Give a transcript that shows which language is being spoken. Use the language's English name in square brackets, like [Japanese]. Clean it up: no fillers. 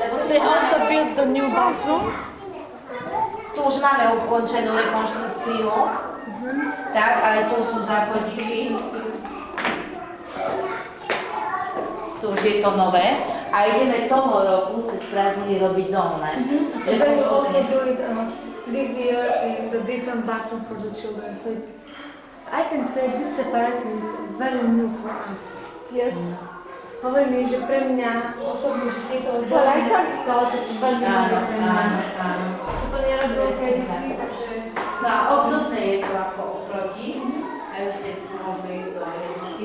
[English] They also built the new bathroom. [Slovak] Tu už máme ukončenú rekonštrukciu. Tak, aj tu sú záchodíky. Tu už je to nové. A ideme toho roku cez prázdniny robiť dolné. [English] They will also do it this year in the different bathroom for the children. So it's, I can say this separation is very new for us. Yes. [Slovak] Hovorím, že pre mňa osobne, že tieto odborné školy sú veľmi nové pre mňa. To nerobilo kedysi, takže... No a obdobné je to ako oproti. A ešte tu môžeme ísť do jednotky.